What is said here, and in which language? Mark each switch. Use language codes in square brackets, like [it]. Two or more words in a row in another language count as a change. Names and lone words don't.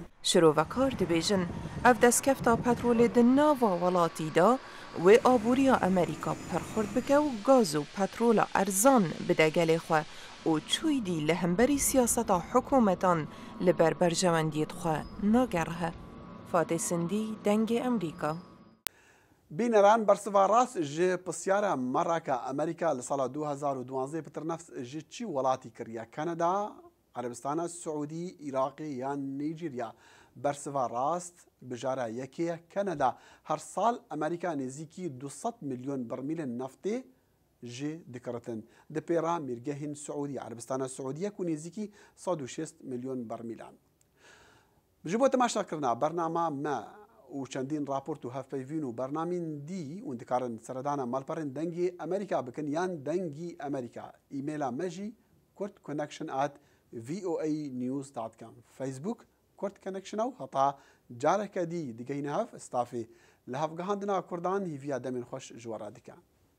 [ku] Şirovekar dibêjin ev destkefta petrolê di nava welatî da wê aboriya Amerîka perxurd bike û gaz û petrola erzan bide gelê xwe û çûydî li hemberî siyaseta hikûmetan li ber berjewendiyê xwe nagerihe. Fatih Sindî, Dengê Emerîka. Bîneran bersiva rast ji pisyara Meraka Amerîka li sala 2012 pitir neft ji çi welatî kiriye? Kanada, Erebistana Siûdî, Iraqê yan Nîjerya. بەرسڤا ڕاست بژارە یەکەیە کەنەدا هەر ساڵ ئەمریکا نێزیکی 200 ملیۆن بەرمیلن نەفتێ جێ دکڕتن دپێرا میرگەهین سعودی عربستانە سعودیەک و نێزیکی 106 ملیۆن بەرمیلان ji bo temaşakirina bernama me û çendîn raport û hevpeyvîn û bernamên dî û dikarin seredana malperên dengê Amerîka bikin yan dengî Amerîka îmêla me jî kurtconnection@voanews.com Facebook Kurt Connection ew heta careke dî digehîne hev stafê li hevgihandina Kurdan hîviya demên xweş ji we re dikin.